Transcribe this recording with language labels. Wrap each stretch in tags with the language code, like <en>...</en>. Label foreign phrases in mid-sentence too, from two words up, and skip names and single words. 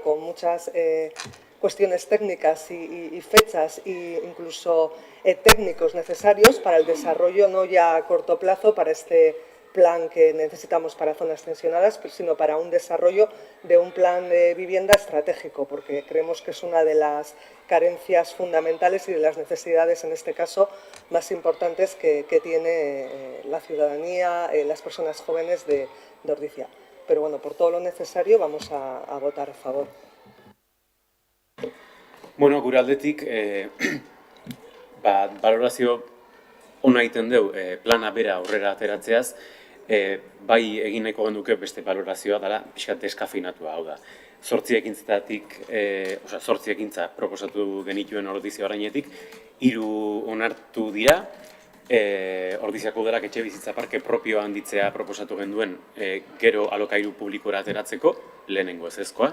<es>con muchas cuestiones técnicas y fechas e incluso técnicos necesarios para el desarrollo, no ya a corto plazo para este plan que necesitamos para zonas tensionadas, sino para un desarrollo de un plan de vivienda estratégico, porque creemos que es una de las carencias fundamentales y de las necesidades, en este caso, más importantes que tiene la ciudadanía, las personas jóvenes de Ordizia. Pero bueno, por todo lo necesario vamos a votar a favor.</es> <eu>Bueno, gure aldetik, balorazio ona egiten dugu plana bera aurrera ateratzeaz, bai egin nahiko genduke beste balorazioa dela pixkat deskafeinatua, hau da. 8 ekintza proposatu genituen Ordizia orainetik, 3 onartu dira, Ordiziako Udalak etxebizitza parke propioa handitzea proposatu genduen gero alokairu publikora ateratzeko, lehenengo ezezkoa.</eu>